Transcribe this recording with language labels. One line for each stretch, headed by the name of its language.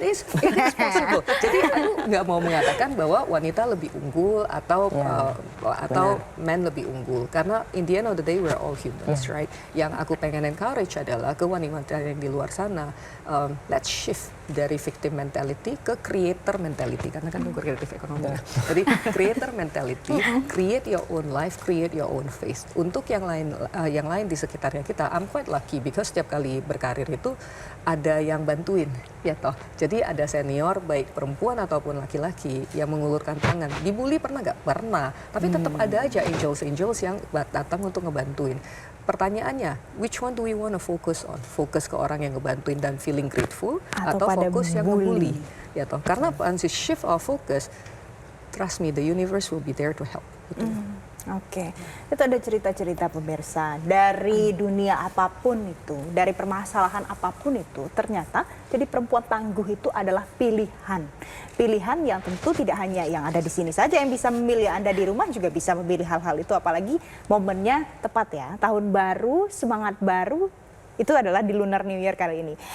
English: it is possible.
Indonesian: Jadi aku nggak mau mengatakan bahwa wanita lebih unggul atau men lebih unggul, karena
English: in the end of the day we're all humans, right?
Indonesian: Yang aku pengen encourage adalah ke wanita yang di luar sana,
English: let's shift
Indonesian: dari victim mentality ke creator mentality, karena kan aku kreatif ekonomi. Jadi
English: creator mentality, create your own life, create your own face.
Indonesian: Untuk yang lain di sekitarnya kita,
English: I'm quite lucky because
Indonesian: setiap kali berkarir itu ada yang bantuin, ya toh. Jadi ada senior baik perempuan ataupun laki-laki yang mengulurkan tangan. Dibully pernah nggak? Pernah. Tapi tetap ada aja angels yang datang untuk ngebantuin. Pertanyaannya,
English: which one do we want to focus on?
Indonesian: Fokus ke orang yang ngebantuin dan
English: feeling grateful,
Indonesian: atau pada fokus yang
English: bully?
Indonesian: ngebully? Ya toh. Karena
English: once you shift our focus, trust me, the universe will be there to help.
Indonesian: Gitu. Oke, itu ada cerita-cerita pemirsa dari dunia apapun itu, dari permasalahan apapun itu, ternyata jadi perempuan tangguh itu adalah pilihan. Pilihan yang tentu tidak hanya yang ada di sini saja yang bisa memilih, Anda di rumah juga bisa memilih hal-hal itu, apalagi momennya tepat ya, tahun baru, semangat baru, itu adalah di Lunar New Year kali ini.